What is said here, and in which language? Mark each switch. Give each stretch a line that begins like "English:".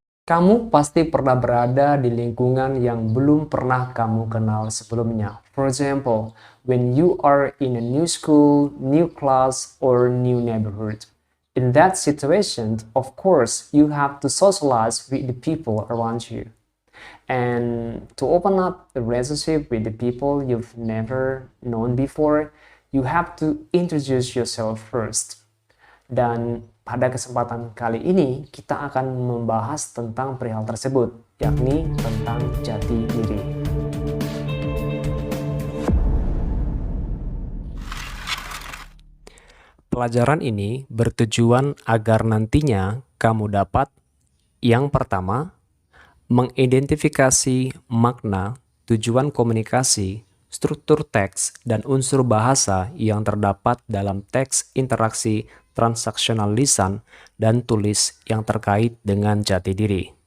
Indonesian: Kamu pasti pernah berada di lingkungan yang belum pernah kamu kenal sebelumnya.
English: For example, when you are in a new school, new class, or new neighborhood. In that situation, of course, you have to socialize with the people around you. And to open up a relationship with the people you've never known before, you have to introduce yourself first.
Indonesian: Dan pada kesempatan kali ini kita akan membahas tentang perihal tersebut, yakni tentang jati diri. Pelajaran ini bertujuan agar nantinya kamu dapat yang pertama, mengidentifikasi makna, tujuan komunikasi, struktur teks, dan unsur bahasa yang terdapat dalam teks interaksi transaksional lisan dan tulis yang terkait dengan jati diri.